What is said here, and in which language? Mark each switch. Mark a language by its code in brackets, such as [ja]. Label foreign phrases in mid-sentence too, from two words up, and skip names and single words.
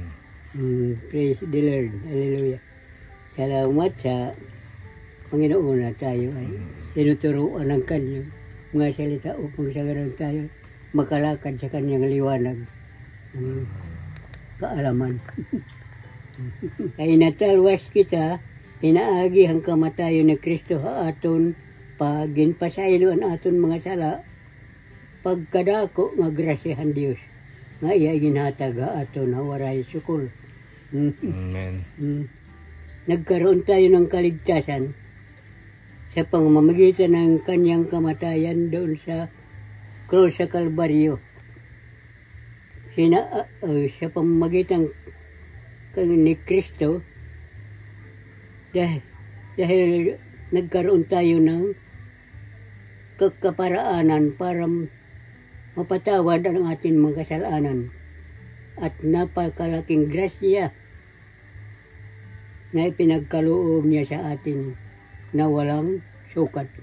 [en] Praise the Lord. Hallelujah. [tl] Salamat sa Panginoon na tayo ay sinuturuan ng kanyang mga salita upang sa ganon tayo makalakad sa kanyang liwanag. Kaalaman. [war] Kay natalwas kita, inaagi ang kamatayon ni Kristo ha aton pagin pasayloan aton mga sala pagkadako nga grasyahan Dios nga iya ginhatag ha aton hawaray sukol. Amen. [tl] Nagkaroon tayo ng kaligtasan sa pamamagitan ng kanyang kamatayan doon sa krus sa Kalbaryo. Sa pamamagitan ni Kristo dahil nagkaroon tayo ng kaparaanan para mapatawad ang ating mga kasalanan at napakalaking grasya na ipinagkaloob niya sa atin na walang sukat.